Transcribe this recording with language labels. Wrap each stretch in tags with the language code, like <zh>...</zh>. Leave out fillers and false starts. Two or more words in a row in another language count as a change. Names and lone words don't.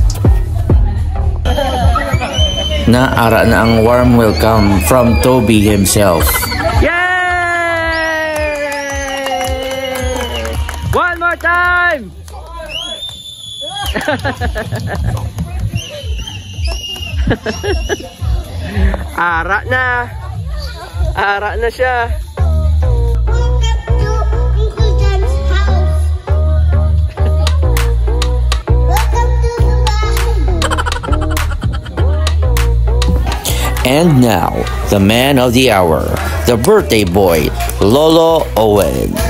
<hil>Na ara na ang</hil> <en>warm welcome from Toby himself. Yay! One more time!</en> <hil>Ara na siya.</hil> <en>And now, the man of the hour, the birthday boy, Lolo Owen.</en>